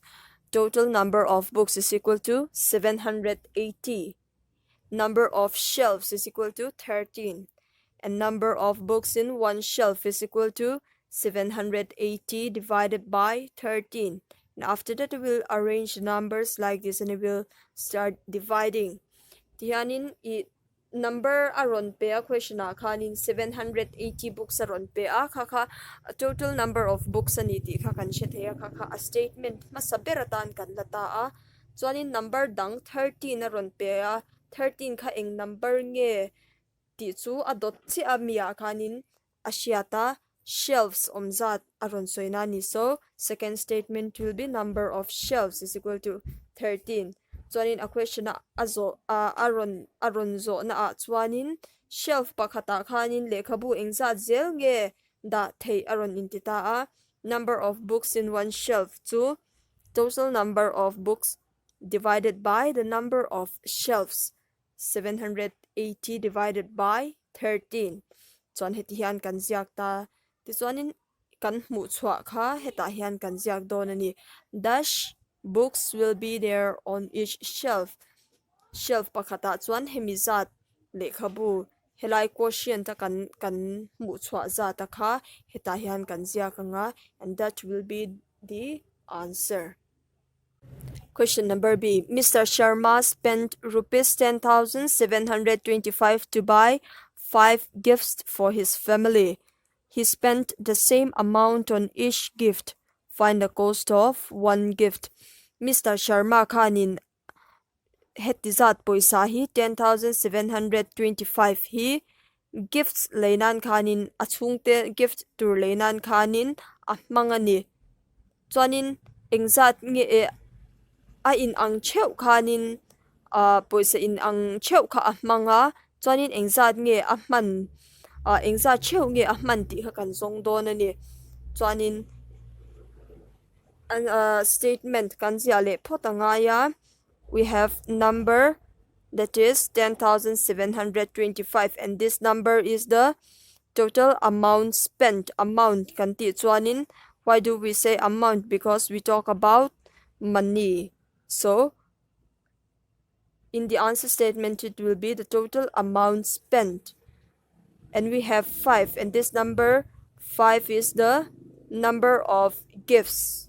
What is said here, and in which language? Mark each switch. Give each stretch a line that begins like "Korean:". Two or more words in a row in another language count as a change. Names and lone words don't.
English: Total number of books is equal to 780. Number of shelves is equal to 13. And number of books in one shelf is equal to 780 divided by 13. And after that, we will arrange the numbers like this and we will start dividing.
Mizo: Tihanin number aron pe a question a khanin
English: 780 books
Mizo: aron pe a kha
English: total number of books
Mizo: ani ti kha kan shetheya kha a statement masaberatan kan lata a chuanin number dang 13 aron pe a 13 kha eng number nge ti chu adot chi amia khanin asiata shelves omzat aron soina ni.
English: So second statement will be number of shelves is equal to 13.
Mizo: Chuanin a question na aron zo na a chuanin shelf pakhata khanin lekhabu engza zel nge da thei aron intita a
English: number of books in one shelf to total number of books divided by the number of shelves 780 divided by 13.
Mizo: Chuan heti hian kan ziak ta ti chuanin kan hmu chhuah kha heta hian kan ziak don ani
English: dash books will be there on each shelf.
Mizo: Shelf pakhata chuan hemizat lekhabu helai quotient ta kan mu chwa za ta kha heta hian kan zia ka nga,
English: and that will be the answer. Question number B. Mr. Sharma spent rupees 10,725 to buy 5 gifts for his family. He spent the same amount on each gift. Find the cost of one gift. Mr.
Mizo: Sharma khanin hetizat poisa hi 10,725 hi gifts leinan khanin achungte gift tur leinan khanin ahmangani. Chuanin engzat nge a in ang cheu khanin poisa in ang cheu kha ahmanga, chuanin engzat nge ahman engza cheu nge ahman ti kha kan zong don ani. Chuanin an statement kan zia le photanga ya,
English: we have number that is 10,725, and this number is the total amount spent.
Mizo: Amount kan ti chuanin,
English: why do we say amount? Because we talk about money. So in the answer statement it will be the total amount spent, and we have 5, and this number 5 is the number of gifts.